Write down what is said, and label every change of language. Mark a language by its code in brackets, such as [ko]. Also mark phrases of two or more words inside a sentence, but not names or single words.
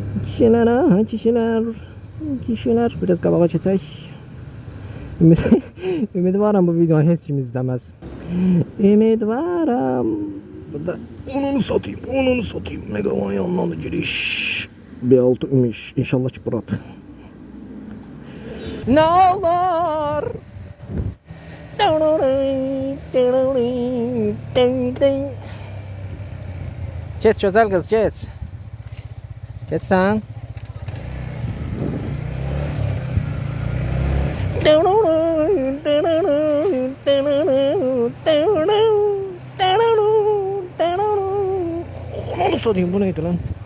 [az] Kişilər. Biraz qabağa keçək. Ümidvaram bu videonu heç kim izləməz. Ümidvaram. Burada onu satayım. Megavan yanından da giriş. B6 imiş. İnşallah ki buradır. [tr] Ne olur? Geç güzel kız geç. Geç sen. Onu sorayım, bu neydi lan?